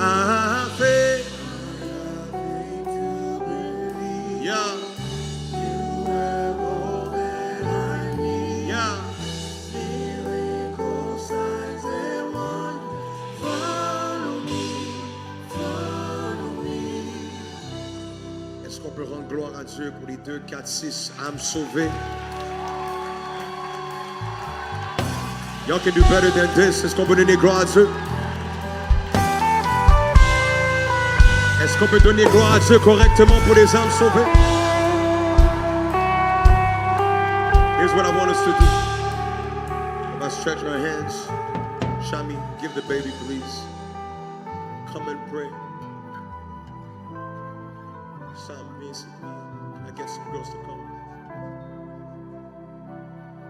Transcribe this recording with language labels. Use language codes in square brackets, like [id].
[en] I have faith. To believe. Yeah. You have all that I need. Yeah. Miracles, signs, and wonders. Follow me. Follow me. [fr] Est-ce qu'on peut rendre gloire à Dieu pour les 2, 4, 6 âmes sauvées? [en] Y'all can do better than this. [fr] Est-ce qu'on peut donner gloire à Dieu? Est-ce qu'on peut donner gloire à Dieu correctement pour les âmes sauvées? [en] Here's what I want us to do. Let's stretch our hands. Shami, give the baby, please. Come and pray. Sam, basically, I get some girls to come.